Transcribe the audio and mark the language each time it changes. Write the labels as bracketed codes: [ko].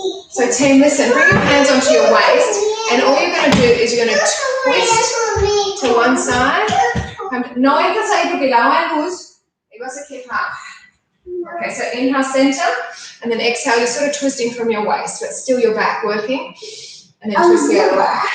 [en] So team, listen, bring your hands onto your waist, and all you're going to do is you're going to twist to one side. [es] No hay que salir porque la hay luz y vas a quejar. [en] Okay, so inhale center, and then exhale, you're sort of twisting from your waist, but still your back working, and then twist the other way.